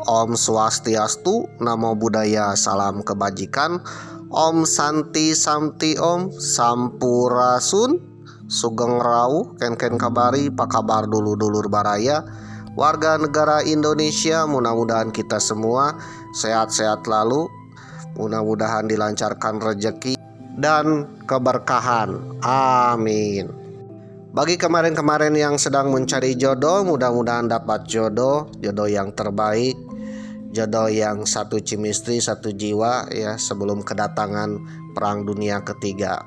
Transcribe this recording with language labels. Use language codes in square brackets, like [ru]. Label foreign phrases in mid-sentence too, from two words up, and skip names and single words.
[ban] Om Swastiastu, [pi] Namo Buddhaya, [id] salam kebajikan. [sa] Om Santi Samti Om, [id] Sampurasun, [jv] Sugeng Rau, [id] Ken kabari, apa kabar [su] dulur-dulur baraya, [id] warga negara Indonesia. Mudah-mudahan kita semua sehat-sehat lalu, mudah-mudahan dilancarkan rezeki dan keberkahan. Amin. Bagi kemarin-kemarin yang sedang mencari jodoh, mudah-mudahan dapat jodoh yang terbaik, jodoh yang satu chemistry, satu jiwa ya, sebelum kedatangan perang dunia ketiga.